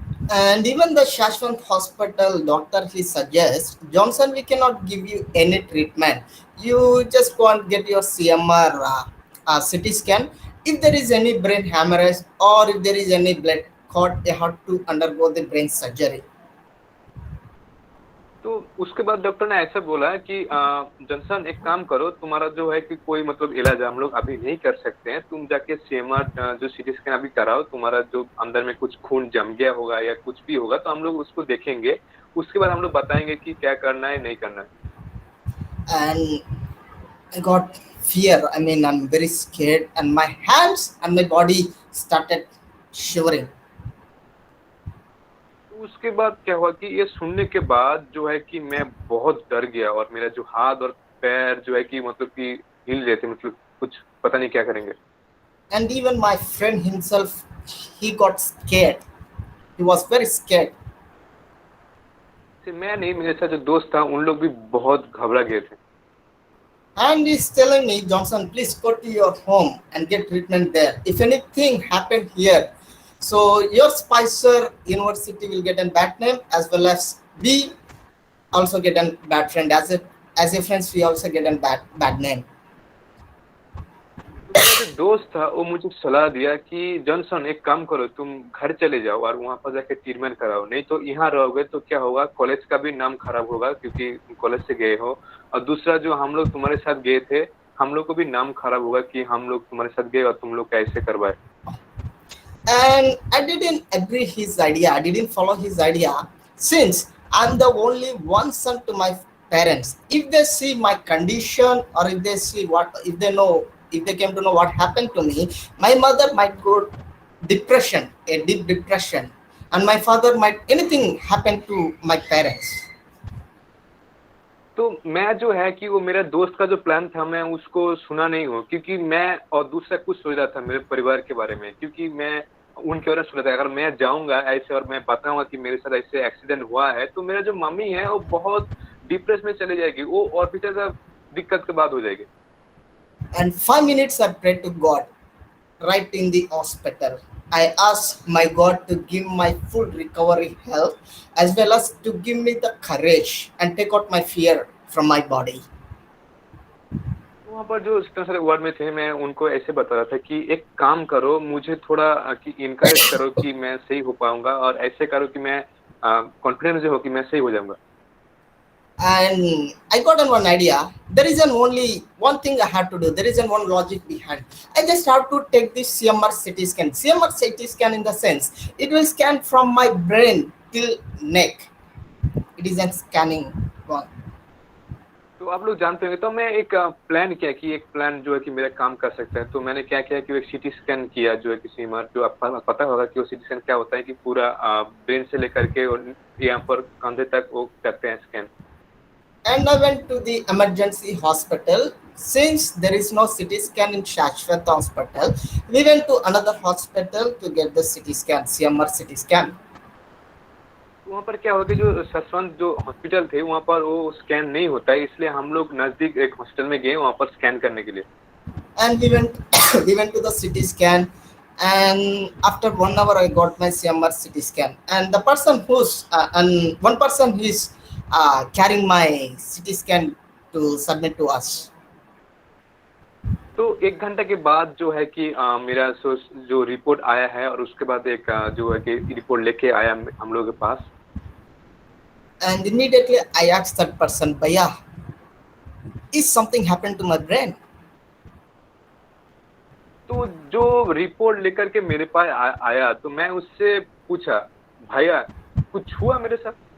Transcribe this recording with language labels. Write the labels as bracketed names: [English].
[English] And even the Shashwant Hospital doctor, he suggests, Johnson, we cannot give you any treatment. You just go and get your CMR CT scan. If there is any brain hemorrhage or if there is any blood clot, you have to undergo the brain surgery. [Hindi] तो उसके बाद doctor ने ऐसा बोला कि Johnson एक काम करो, तुम्हारा जो है कि कोई मतलब इलाज हम लोग अभी नहीं कर सकते हैं, तुम जाके सीएमआर जो सीटी स्कैन अभी कराओ, तुम्हारा जो अंदर में कुछ खून जम गया होगा या कुछ भी होगा तो हम लोग उसको देखेंगे, उसके बाद हम लोग बताएंगे कि क्या करना है नहीं करना है। [English] And I got fear. I mean, I'm very scared, and my hands and my body started shivering. [Hindi] उसके बाद क्या हुआ कि ये सुनने के बाद जो है कि मैं बहुत डर गया, और मेरा जो हाथ और पैर जो है कि मतलब कि हिल रहे थे, मतलब कुछ पता नहीं क्या करेंगे। [English] And even my friend himself, he got scared. He was very scared. [Hindi] मैं नहीं, मेरे साथ जो दोस्त था उन लोग भी बहुत घबरा गए थे। [English] And he's telling me, Johnson, please go to your home and get treatment there. If anything happened here, so your Spicer University will get a bad name, as well as we also get a bad friend. As a friends, we also get a bad name. [Hindi] मेरा जो दोस्त था वो मुझे सलाह दिया कि Johnson एक काम करो, तुम घर चले जाओ और वहाँ पर जाके ट्रीटमेंट कराओ, नहीं तो यहाँ रहोगे तो क्या होगा, कॉलेज का भी नाम खराब होगा क्योंकि तुम कॉलेज से गए हो, और दूसरा जो हम लोग तुम्हारे साथ गए थे हम लोग को भी नाम खराब होगा कि हम लोग तुम्हारे साथ गए और तुम लोग कैसे करवाए। [English] And I didn't agree his idea. I didn't follow his idea, since I'm the only one son to my parents. If they see my condition, or if they see if they came to know what happened to me, my mother might go depression, a deep depression, and my father might, anything happen to my parents. [Hindi] तो मैं जो है कि वो मेरा दोस्त का जो प्लान था मैं उसको सुना नहीं हूँ, क्योंकि मैं और दूसरा कुछ सोच रहा था मेरे परिवार के बारे में, क्योंकि मैं उनके बारे में सोच रहा था अगर मैं जाऊंगा ऐसे और मैं बताऊंगा कि मेरे साथ ऐसे एक्सीडेंट हुआ है तो मेरा जो मम्मी है वो बहुत डिप्रेस में चले जाएगी, वो और भी ज्यादा दिक्कत के बाद हो जाएगी। [English] And 5 minutes I prayed to God right in the hospital. I asked my God to give my full recovery health, as well as to give me the courage and take out my fear from my body. [Hindi] वहाँ पर जो इतने सारे word में थे मैं उनको ऐसे बता रहा था कि एक काम करो, मुझे थोड़ा कि इनकरेज करो कि मैं सही हो पाऊंगा, और ऐसे करो कि मैं कॉन्फिडेंस जो हो कि मैं सही हो जाऊंगा। [English] And I got on one idea. There isn't only one thing I had to do. There isn't one logic behind. I just have to take this CMR CT scan. CMR CT scan in the sense it will scan from my brain till neck. It isn't scanning one. [Hindi] तो आप लोग जानते होंगे, तो मैं एक plan किया कि एक प्लान जो है कि मेरा काम कर सकता है। तो मैंने क्या किया कि एक सीटी स्कैन किया जो है कि सीएमआर, जो आपको पता होगा कि वो सीटी स्कैन क्या होता है कि पूरा ब्रेन से लेकर के और यहाँ पर कंधे तक वो करते हैं scan. [English] And I went to the emergency hospital. Since there is no CT scan in Shashwat hospital, we went to another hospital to get the CT scan, CMR CT scan. [Hindi] तो वहाँ पर क्या हुआ कि जो ससवंत जो हॉस्पिटल थे वहाँ पर वो स्कैन नहीं होता है, इसलिए हम लोग नजदीक एक हॉस्पिटल में गए वहाँ पर स्कैन करने के लिए। [English] And we went we went to the CT scan, and after 1 hour I got my CMR CT scan, and the person who's and one person is carrying my CT scan to submit to us. [Hindi] तो 1 घंटे के बाद जो है कि मेरा जो report आया है और उसके बाद एक जो है कि रिपोर्ट लेके आया हम लोगों के पास। [English] And immediately I asked that person, Bhaiya, is something happened to my brain? [Hindi] तो जो रिपोर्ट लेकर के मेरे पास आया तो मैं उससे पूछा, भैया कुछ हुआ मेरे साथ?